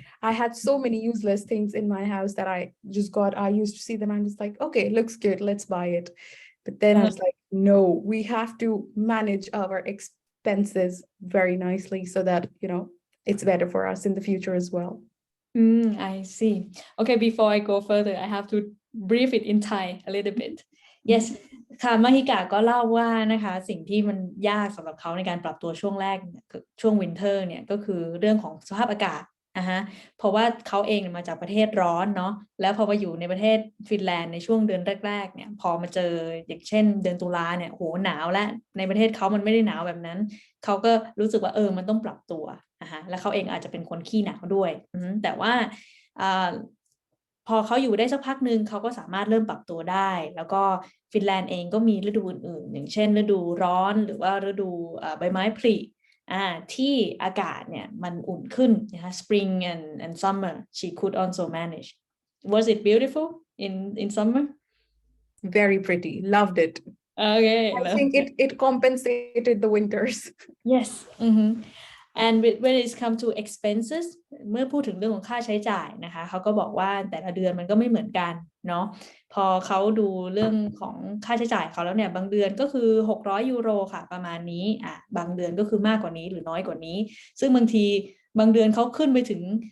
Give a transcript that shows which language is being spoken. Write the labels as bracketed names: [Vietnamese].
[English] I had so many useless things in my house that I used to see them and just like, okay, looks good, let's buy it. But then I was like, no, we have to manage our expenses very nicely so that, it's better for us in the future as well. I see. Okay, before I go further, I have to brief it in Thai a little bit. [Thai] Yes, ค่ะมหิกาก็เล่าว่านะคะสิ่งที่มันยากสำหรับเขาในการปรับตัวช่วงแรกช่วงวินเทอร์เนี่ยก็คือเรื่องของสภาพอากาศเพราะว่าเขาเองมาจากประเทศร้อนเนาะแล้วพอมาอยู่ในประเทศฟินแลนด์ในช่วงเดือนแรกๆเนี่ยพอมาเจออย่างเช่นเดือนตุลาเนี่ยโหหนาวและในประเทศเขามันไม่ได้หนาวแบบนั้นเขาก็รู้สึกว่ามันต้องปรับตัวแล้วเขาเองอาจจะเป็นคนขี้หนาวด้วยแต่ว่าพ พอเขาอยู่ได้สักพักหนึ่งเขาก็สามารถเริ่มปรับตัวได้แล้วก็ฟินแลนด์เองก็มีฤดูอื่นๆอย่างเช่นฤดูร้อนหรือว่าฤดูใบไม้ผลิที่อากาศเนี่ยมันอุ่นขึ้นนะคะ [English] spring and summer she could also manage. Was it beautiful in summer? Very pretty. Loved it. Okay. I think it compensated the winters. Yes. And when it comes to expenses [Thai] เมื่อพูดถึงเรื่องของค่าใช้จ่ายนะคะเขาก็บอกว่าแต่ละเดือนมันก็ไม่เหมือนกันเนาะพอเขาดูเรื่องของค่าใช้จ่ายเขาแล้วเนี่ยบางเดือนก็คือ600 ยูโรค่ะประมาณนี้บางเดือนก็คือมากกว่านี้หรือน้อยกว่านี้ซึ่งบางทีบางเดือนเขาขึ้นไปถึง